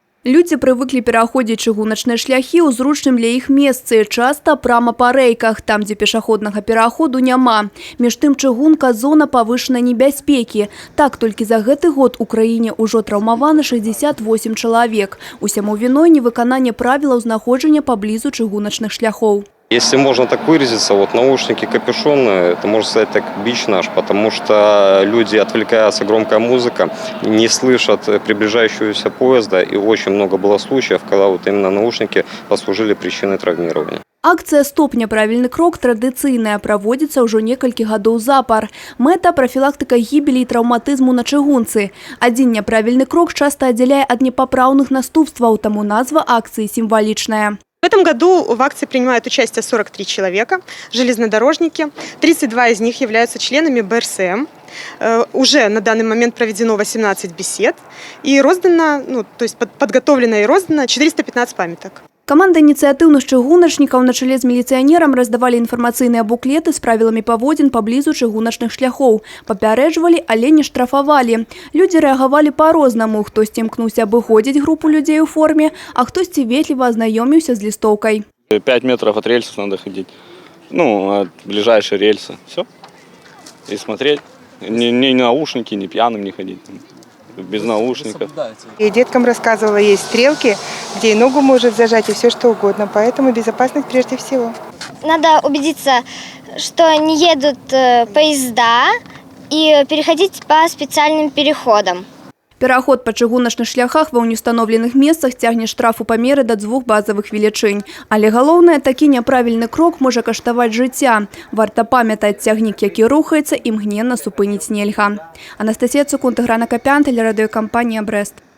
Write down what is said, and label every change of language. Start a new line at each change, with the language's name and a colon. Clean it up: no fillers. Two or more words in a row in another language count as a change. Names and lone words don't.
Belarusian: Людзі прывыклі пераходзіць чыгуначныя шляхі ў зручным для іх месцы, часта прама па рэйках, там, дзе пешаходнага пераходу няма. Між тым чыгунка – зона павышанай небяспекі. Так, толькі за гэты год у краіне ўжо траўмаваны 68 чалавек. Усяму віной невыкананне правілаў знаходжання паблізу чыгуначных шляхоў.
Russian: Если можно так выразиться, вот наушники, капюшоны, это можно сказать так бич наш, потому что люди, отвлекаются, громкая музыка, не слышат приближающегося поезда, и очень много было случаев, когда вот именно наушники послужили причиной травмирования.
Belarusian: Акцыя «Стоп, няправільны крок» традыцыйная, праводзіцца ўжо некалькі гадоў запар. Мэта – профілактыка гібелі і траўматызму на чыгунцы. Адзін няправільны крок часта аддзяляе ад непапраўных наступстваў, таму назва акцыі сімвалічная.
Russian: В этом году в акции принимают участие 43 человека, железнодорожники. 32 из них являются членами БРСМ. Уже на данный момент проведено 18 бесед и роздано, то есть подготовлено и роздано 415 памяток.
Belarusian: Каманда ініцыятыўных чыгуначнікаў на чале з міліцыянерам раздавалі інфармацыйныя буклеты з правіламі паводзін паблізу чыгуначных шляхоў. Папярэджвалі, але не штрафавалі. Людзі рэагавалі па-рознаму. Хтосьці імкнуўся абыходзіць групу людзей у форме, а хтосьці ветліва азнаёміўся з лістоўкай.
Russian: 5 метров от рельсов надо ходить. От ближайшей рельсы. Все. И смотреть. Ни наушники, ни пьяным не ходить. Без наушников. И деткам рассказывала, есть стрелки, где и ногу может зажать, и все что угодно. Поэтому безопасность прежде всего. Надо убедиться, что не едут поезда, и переходить по специальным переходам.
Belarusian: Пераход па чыгуначных шляхах ва ўнеўстаноўленых месцах цягне штраф у памеры да 2 базавых велічынь. Але галоўнае, такі няправільны крок можа каштаваць жыцця. Варта памятаць, цягнік, які рухаецца, імгненна супыніць нельга. Анастасія Цукун, Тыгран Акапян, тэлерадыёкампанія «Брэст».